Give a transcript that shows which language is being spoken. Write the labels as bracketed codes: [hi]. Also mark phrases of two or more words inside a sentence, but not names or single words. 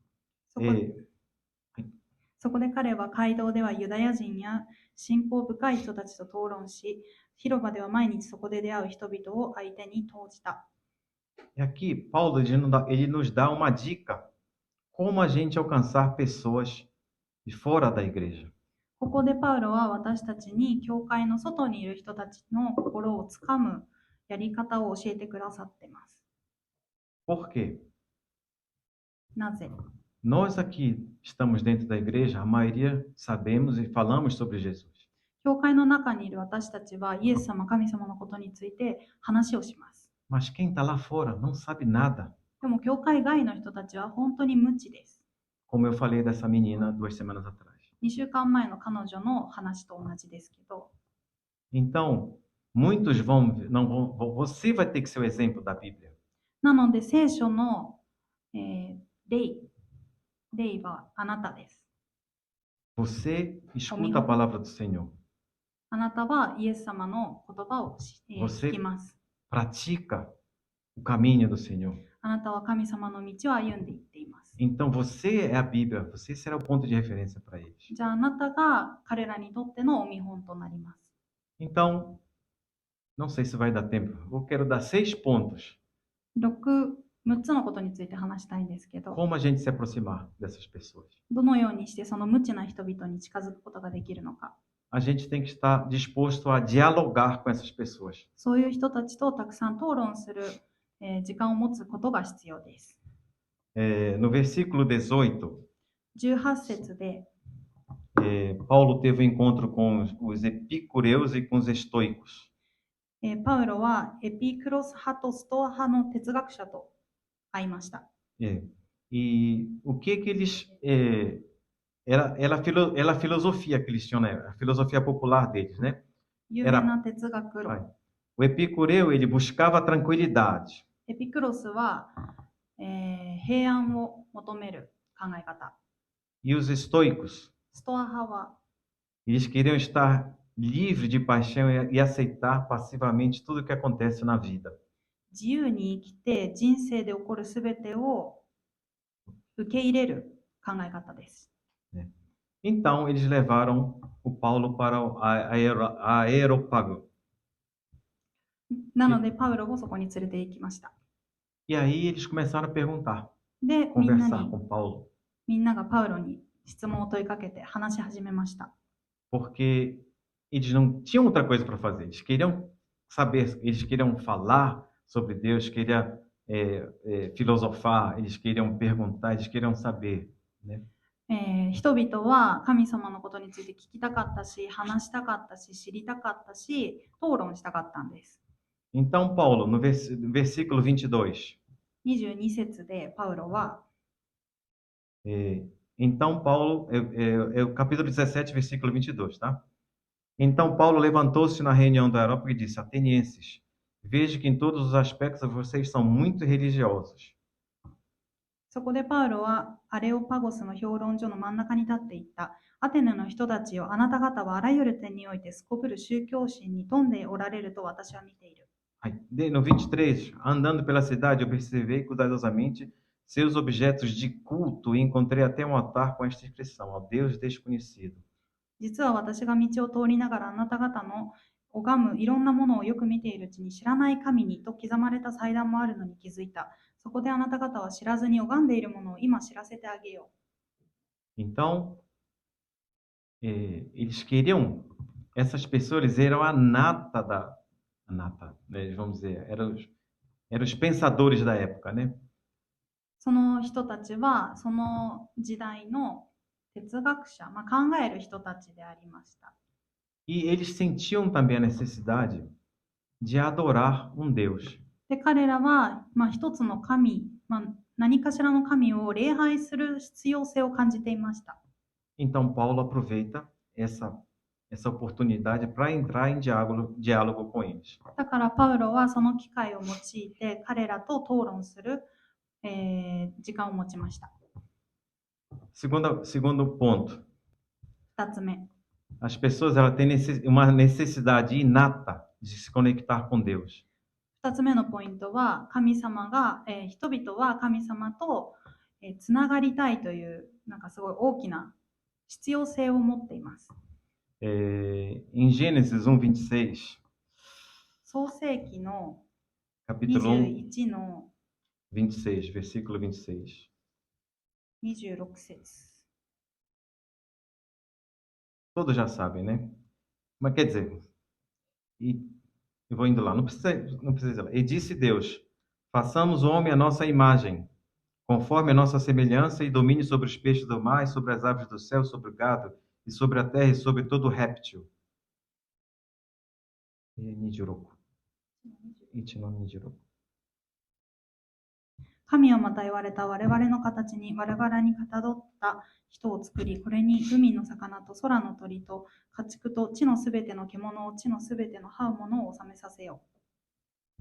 [ja] そこで彼は街道ではユダヤ人や信仰深い人たちと討論し、広場では毎日そこで出会う人々を相手に投じた。 [pt] E aqui, Paulo ele nos dá uma dica como a gente alcançar pessoas de fora da igreja. [ja] ここでパウロは私たちに教会の外にいる人たちの心をつかむやり方を教えてくださっています。 [pt] Por quê? [ja] なぜ？ [pt] Nós aqui estamos dentro da igreja, a maioria sabemos e falamos sobre Jesus. [ja] 教会の中にいる私たちはイエス様、神様のことについて話をします。 [pt] Mas quem está lá fora não sabe nada. [ja] でも教会外の人たちは本当に無知です。 [pt] Como eu falei dessa menina 2 semanas atrás. [ja] 2 週間前の彼女の話と同じですけど、 [pt] Então, muitos você vai ter que ser o exemplo da Bíblia. [ja] なので聖書の、例はあなたです。 [pt] Você escuta a palavra do Senhor. [ja] あなたはイエス様の言葉を聞きます。 [pt] Pratica o caminho do Senhor. [ja] あなたは神様の道を歩んでいっています。 [pt] Então, você é a Bíblia. Você será o ponto de referência para eles. [ja] じゃああなたが彼らにとってのお見本となります。 [pt] Então, não sei se vai dar tempo. Eu quero dar 6 pontos. [ja] 6 つのことについて話したいんですけど、 [pt] Como a gente se aproximar dessas pessoas. [ja] どのようにしてその無知な人々に近づくことができるのか。 [pt] A gente tem que estar disposto a dialogar com essas pessoas. [ja] そういう人たちとたくさん討論する、時間を持つことが必要です。 [pt] No versículo 18, [ja] 18 節で、 [pt] Paulo teve um encontro com os epicureus e com os estoicos. [ja] パウロはエピクロス派とストア派の哲学者と会いました。 [pt] E o que eles era a filosofia que eles tinham, né? A filosofia popular deles, né? [ja] 有名な哲学論。 [pt] O epicureu ele buscava a tranquilidade. [ja] エピクロスは、平安を求める考え方。 [pt] E os estoicos, [ja] ストア派は [pt] eles queriam estar livres de paixão e aceitar passivamente tudo o que acontece na vida. [ja] 自由に生きて人生で起こるすべてを受け入れる考え方です。 [pt] Então, eles levaram o Paulo para o Aerópago. [ja] なのでパウロをそこに連れて行きました。 [pt] E aí eles começaram a perguntar, [ja] で、みんな [pt] conversar [ja] に [pt] com Paulo, [ja] みんながパウロに質問を問いかけて話し始めました。 [pt] porque eles não tinham outra coisa para fazer. Eles queriam saber, eles queriam falar sobre Deus, queriam filosofar, eles queriam perguntar, eles queriam saber, né? [ja] 人々は神様のことについて聞きたかったし、話したかったし、知りたかったし、討論したかったんです。 [pt] Então, Paulo, no versículo 22, [ja] 22 節でパウロは、 [pt] então Paulo, é o capítulo 17, versículo 22, tá? Então Paulo levantou-se na reunião do Areópago e disse: Atenienses, vejo que em todos os aspectos vocês são muito religiosos. [ja] そこでパウロはアレオパゴスの評論所の真ん中に立っていった。アテネの人たちよ、あなた方はあらゆる点においてすこぶる宗教心に富んでおられると私は見ている。 [pt] No 23, andando pela cidade, observei cuidadosamente seus objetos de culto e encontrei até um altar com esta inscrição: ao Deus desconhecido. [ja] 実は私が道を通りながらあなた方の拝むいろんなものをよく見ているうちに知らない神にと刻まれた祭壇もあるのに気づいた。そこであなた方は知らずに拝んでいるものを今知らせてあげよう。 [pt] Então, eles queriam, essas pessoas eram a nata, né, vamos dizer, eram os pensadores da época, né? [ja] その人たちはその時代の哲学者、考える人たちでありました。 [pt] E eles sentiam também a necessidade de adorar um Deus. [ja] で、彼らは、一つの神、何かしらの神を礼拝する必要性を感じていました。 [pt] Então Paulo aproveita essa oportunidade para entrar em diálogo com eles. [ja] だからパウロはその機会を用いて彼らと討論する、時間を持ちました。 [pt] Segundo ponto, [ja] 2 つ目。 [pt] as pessoas elas têm uma necessidade inata de se conectar com Deus. [ja] 2 つ目のポイントは神様が、人々は神様と、つながりたいというすごい大きな必要性を持っています。 [pt] Em Gênesis 1:26, [ja] 創世記の [pt] capítulo 1, [ja] 21の [pt] 26, versículo 26. [ja] 26節。 [pt] Todos já sabem, né? Mas quer dizer, eu vou indo lá, não precisa ir lá. E disse Deus: façamos o homem à nossa imagem, conforme a nossa semelhança, e domine sobre os peixes do mar, e sobre as aves do céu, sobre o gado, e sobre a terra, e sobre todo réptil. [ja] Nijiroku. 神はまた言われた。我々の形に我々にかたどった人を作り、これに海の魚と空の鳥と家畜と地のすべての獣を地のすべての這うものを収めさせよう。